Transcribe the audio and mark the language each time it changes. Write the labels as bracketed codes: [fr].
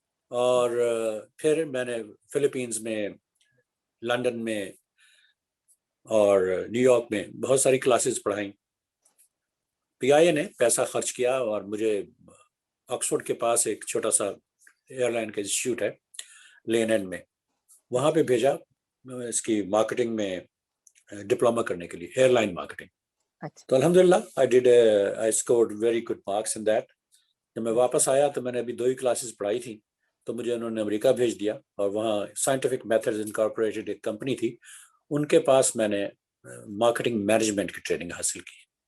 [ur] اور پھر میں نے فلپینز میں, لندن میں اور نیو یارک میں بہت ساری کلاسز پڑھائیں. PIA نے پیسہ خرچ کیا اور مجھے آکسفورڈ کے پاس ایک چھوٹا سا ایئر لائن کا انسٹیٹیوٹ ہے لین اینڈ میں, وہاں پہ بھیجا اس کی مارکیٹنگ میں ڈپلوما کرنے کے لیے, ایئر لائن مارکیٹنگ. تو الحمدللہ [en] I scored very good marks in that. [ur] جب میں واپس آیا تو میں نے ابھی 2 ہی کلاسز پڑھائی تھیں, تو مجھے انہوں نے امریکہ بھیج دیا, اور وہاں سائنٹیفک میتھڈز انکارپوریٹڈ ایک کمپنی تھی, ان کے پاس میں نے مارکیٹنگ مینجمنٹ کی ٹریننگ حاصل کی.